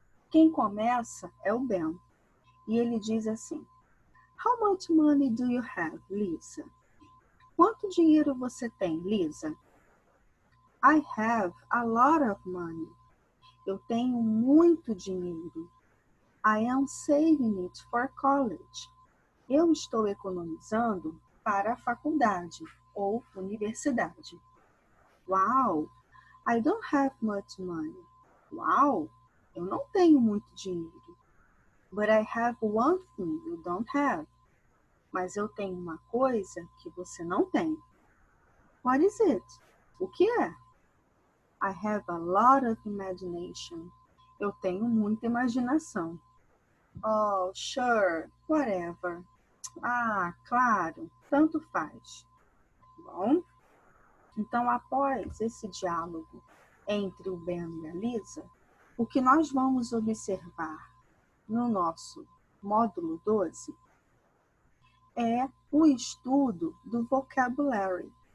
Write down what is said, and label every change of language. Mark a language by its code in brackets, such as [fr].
[pt] Quem começa é o Ben, e ele diz assim: [en] How much money do you have, Lisa? [pt] Quanto dinheiro você tem, Lisa? [en] I have a lot of money. [pt] Eu tenho muito dinheiro. [en] I am saving it for college. [pt] Eu estou economizando para a faculdade ou universidade. [en] Wow, I don't have much money. [pt] Wow, eu não tenho muito dinheiro. [en] But I have one thing you don't have. [pt] Mas eu tenho uma coisa que você não tem. [en] What is it? [pt] O que é? [en] I have a lot of imagination. [pt] Eu tenho muita imaginação. [en] Oh, sure, whatever. [pt] Ah, claro, tanto faz. Bom, então após esse diálogo entre o Ben e a Lisa, o que nós vamos observar no nosso módulo 12 é o estudo do vocabulário,